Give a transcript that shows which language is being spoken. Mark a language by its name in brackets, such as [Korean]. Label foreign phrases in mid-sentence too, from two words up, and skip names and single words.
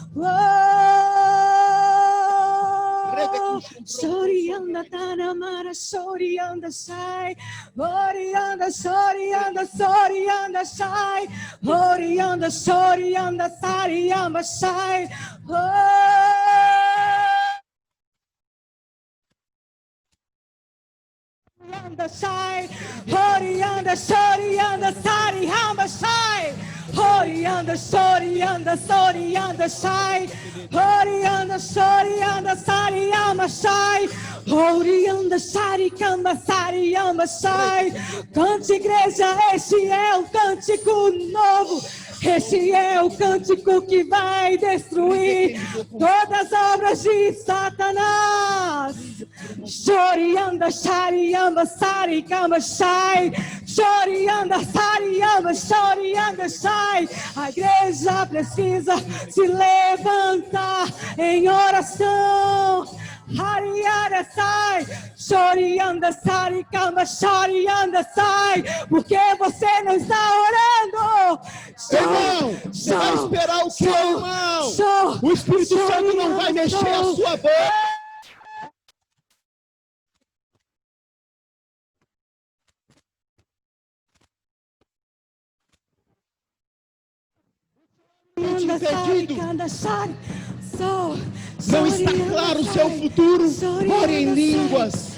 [Portuguese] Sorianda tanamara sorianda sai, Horianda sorianda sorianda sai, Horianda sorianda sariamba sai, Sai, Horianda, Sorianda, Sari, Hamba, Sai, Horianda, Sorianda, Sorianda, Sai, Horianda, Sorianda, Sari, Hamba, Sai, Horianda, Sari, Kamba, Sari, Hamba, Sai. Cante, igreja, este é o cântico novo. Este é o cântico que vai destruir todas as obras de Satanás. Chorianda, chariamba, saricamba, shai. Chorianda, sariamba, chorianda, shai. A igreja precisa se levantar em oração. Hariara sai, chorianda, saricamba, chorianda sai, porque você não está orando. Irmão, você vai esperar o quê, irmão? O Espírito Santo não vai mexer a sua boca. Não está claro o seu futuro, ore em línguas.